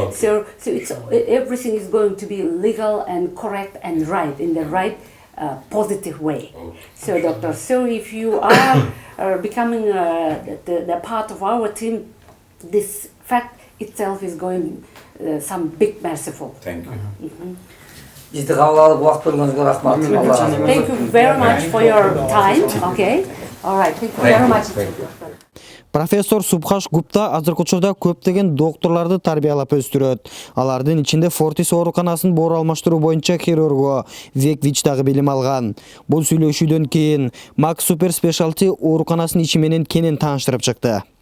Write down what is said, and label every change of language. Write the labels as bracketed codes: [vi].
[en] So it's everything is going to be legal and correct and right in the right positive way. So doctor, so if you are becoming the part of our team, this fact itself is going some big merciful. Thank you. [ky] Бизди кабыл алып убакыт бөлгөнүзгө рахмат. [en] Thank you very much for your time. Okay. All right. Thank you very much. [ky] Профессор Субхаш Гупта азыркы учурда көптөгөн докторлорду тарбиялап өстүрөт. Алардын ичинде Fortis ооруканасын боор алмаштыруу боюнча хирургу Век Вич дагы билим алган. Бул сүйлөшүүдөн кийин Max Super Specialty ооруканасынын ичи менен кенен тааныштырып чыкты.